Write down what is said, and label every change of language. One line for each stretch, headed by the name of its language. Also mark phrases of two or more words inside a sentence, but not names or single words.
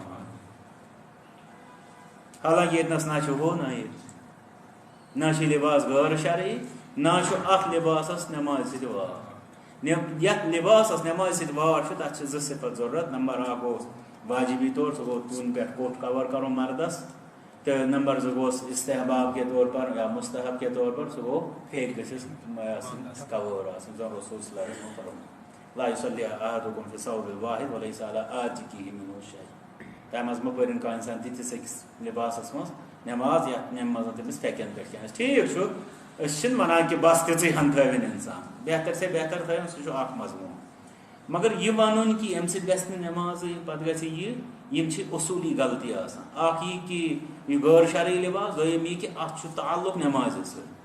Kashmiri: حالانکہِ ییٚتہِ نَس نہ چھُ ہُہ نہ یہِ نہ چھُ لِباس غٲر شرعی نہ چھُ اَتھ لِباسَس نٮ۪مازِ سۭتۍ واٹ یَتھ لِباسَس نٮ۪مازِ سۭتۍ واٹ چھُ تَتھ چھِ زٕ صِفت ضوٚرتھ نمبر اکھ اوس واجبی طور سُہ گوٚو تُہُنٛد پٮ۪ٹھ کوٚٹ کَور کَرُن مردس تہٕ نمبر زٕ گوٚس
Urdu: استحباب کے طور پر یا مستحب کے طور پر
Kashmiri: سُہ گوٚو پھیٚکۍ گٔژھِس آسٕنۍ کَوٲر آسٕنۍ زن رسول
Arabic: صلی اللہ علیہ وسلم
Kashmiri: فرموو
Arabic: لا یُصلی احدکم فی الثوب الواحد ولیس علی عاتقیہ منہ شیء
Kashmiri: تَمہِ منٛز مہ پٔرِنۍ کانٛہہ اِنسان تِتھِس أکِس لِباسَس منٛز نٮ۪ماز یَتھ منٛز تٔمِس پھٮ۪کٮ۪ن پٮ۪ٹھ کینٛہہ آسہِ ٹھیٖک چھُ أسۍ چھِنہٕ وَنان کہِ بس تِژٕے ہن تھٲوِنۍ اِنسان
Urdu: بہتر سے بہتر
Kashmiri: تھٲوِنۍ سُہ چھُ اکھ مضموٗن مگر یہِ وَنُن کہِ اَمہِ سۭتۍ گژھِ نہٕ نٮ۪مازٕے پتہٕ گژھِ یہِ یِم چھِ اصوٗلی غلطی آسان اکھ یہِ کہِ یہِ غٲر شرعی لِباس دوٚیِم یہِ کہِ اَتھ چھُ تعلُق نٮ۪مازِ سۭتۍ